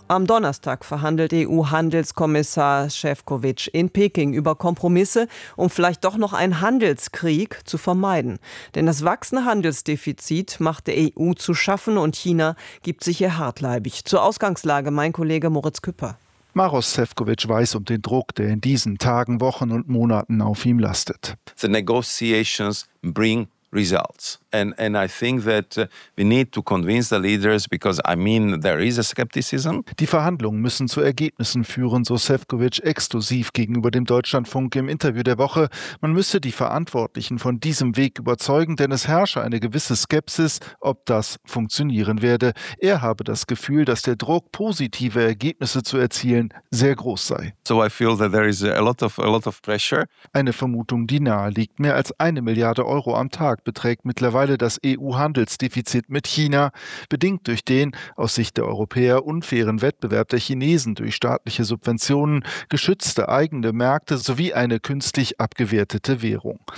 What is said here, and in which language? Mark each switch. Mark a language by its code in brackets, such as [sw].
[de] Am Donnerstag verhandelt EU-Handelskommissar Šefčovič in Peking über Kompromisse, um vielleicht doch noch einen Handelskrieg zu vermeiden. Denn das wachsende Handelsdefizit macht der EU zu schaffen und China gibt sich hier hartleibig. Zur Ausgangslage mein Kollege Moritz Küpper. Maroš Šefčovič weiß um den Druck, der in diesen Tagen, Wochen und Monaten auf ihm lastet. [en] The negotiations bring results. And I think that we need to convince the leaders, because I mean there is a skepticism. [de] Die Verhandlungen müssen zu Ergebnissen führen, so Šefčovič exklusiv gegenüber dem Deutschlandfunk im Interview der Woche. Man müsse die Verantwortlichen von diesem Weg überzeugen, denn es herrsche eine gewisse Skepsis, ob das funktionieren werde. Er habe das Gefühl, dass der Druck, positive Ergebnisse zu erzielen, sehr groß sei. [en] So I feel that there is a lot of pressure. [de] Eine Vermutung, die nahe liegt. Mehr als 1 Milliarde Euro am Tag beträgt mittlerweile das EU-Handelsdefizit mit China, bedingt durch den aus Sicht der Europäer unfairen Wettbewerb der Chinesen durch staatliche Subventionen, geschützte eigene Märkte sowie eine künstlich abgewertete Währung.